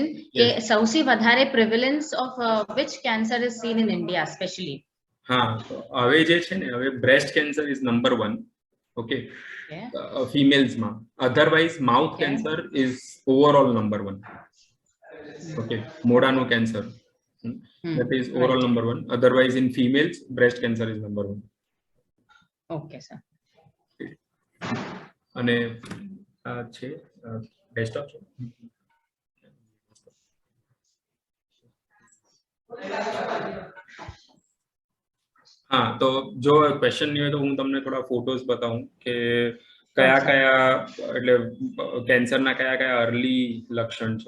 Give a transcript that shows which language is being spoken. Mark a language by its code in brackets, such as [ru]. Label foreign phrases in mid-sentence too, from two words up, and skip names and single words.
[en] Yes. [gu] સૌથી વધારે [en] prevalence of which cancer is seen in India especially? [gu] હા, તો હવે જે છે ને, હવે [en] breast cancer is number 1. [gu] ઓકે, ફિમેલ્સમાં. [en] otherwise mouth cancer is overall number 1. [gu] ઓકે, મોઢાનું કેન્સર, [en] that is overall number 1. Otherwise in females breast cancer is number 1. Okay sir. [gu] અને આ છે [en] best option. [gu] હા, તો જો ક્વેશ્ચન નહીં હોય તો હું તમને થોડા ફોટોસ બતાવું કે કયા કયા, એટલે કેન્સરના કયા કયા અર્લી લક્ષણ છે.